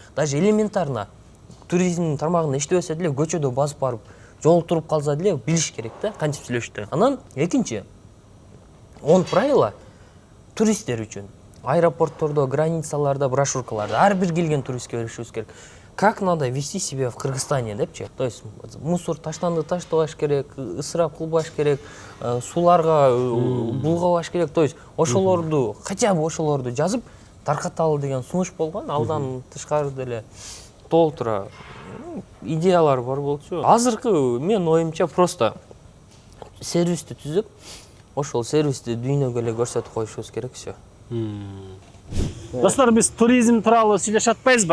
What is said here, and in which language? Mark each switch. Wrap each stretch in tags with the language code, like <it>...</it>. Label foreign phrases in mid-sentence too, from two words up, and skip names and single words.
<ky>Даже элементарно туризмдин тармагында иштебесе деле көчөдө басып барып, жол туруп калса деле билиш керек да, кантип сүйлөштү. Анан экинчи 10 правила туристтер үчүн. Аэропорттордо, границаларда, брошюркаларда ар бир келген туристке беришибиз керек.</ky> <ru>Как надо вести себя в Кыргызстане депчи. То есть</ru> <ky>мусор таштанды таштабаш керек, ысырап кылбаш керек, суларга булгабаш керек.</ky> <ru>То есть</ru> <ky>ошолорду,</ky> <ru>хотя бы</ru> <ky>ошолорду жазып таркаталы деген сунуш болгон. Алдан тышкары деле толтура идеялар бар болчу. Азыркы мен оюмча просто сервисти түзүп, ошол сервисти дүйнөгө эле көрсөтүп коюшубуз керек все. Достор, биз туризм тууралуу сүйлөшүп атпайбызбы?</ky>